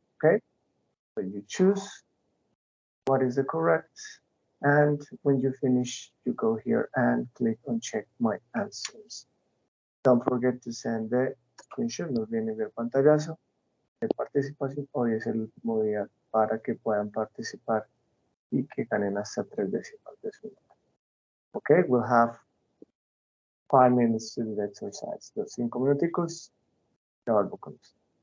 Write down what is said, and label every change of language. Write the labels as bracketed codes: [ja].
[en] Okay, so you choose what is the correct, and when you finish, you go here and click on check my answers. Don't forget to send the screenshot. [es] No olviden ver pantallazo de participación. Hoy es el último día para que puedan participar y que ganen hasta 3 décimas de su nota. [en] Okay, we'll have 5 minutes to do the exercise. [es] Los 5 minuticos, ya vuelvo con ustedes.